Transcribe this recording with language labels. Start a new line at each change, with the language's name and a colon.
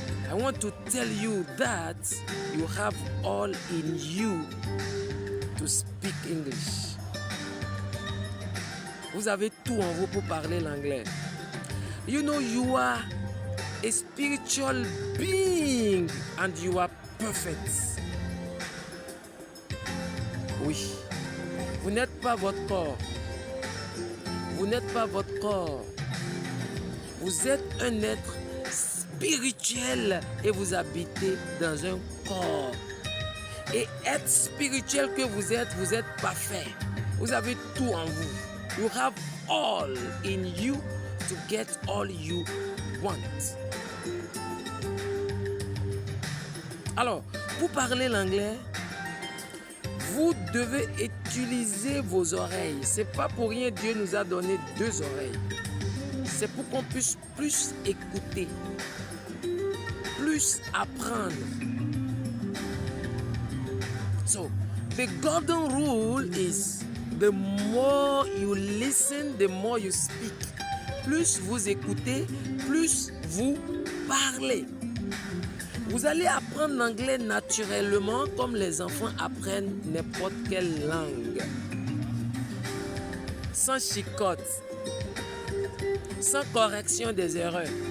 English: I want to tell you that you have all in you to speak English.
French: Vous avez tout en vous pour parler l'anglais.
English: You know you are a spiritual being and you are perfect.
French: Oui. Vous n'êtes pas votre corps. Vous n'êtes pas votre corps. Vous êtes un être spirituel et vous habitez dans un corps. Et être spirituel que vous êtes parfait. Vous avez tout en vous.
English: You have all in you to get all you want.
French: Alors, pour parler l'anglais, vous devez utiliser vos oreilles. C'est pas pour rien Dieu nous a donné 2 oreilles. C'est pour qu'on puisse plus écouter, plus apprendre.
English: So, the golden rule is the more you listen, the more you speak.
French: Plus vous écoutez, plus vous parlez. Vous allez apprendre l'anglais naturellement comme les enfants apprennent n'importe quelle langue. Sans chicotte, sans correction des erreurs.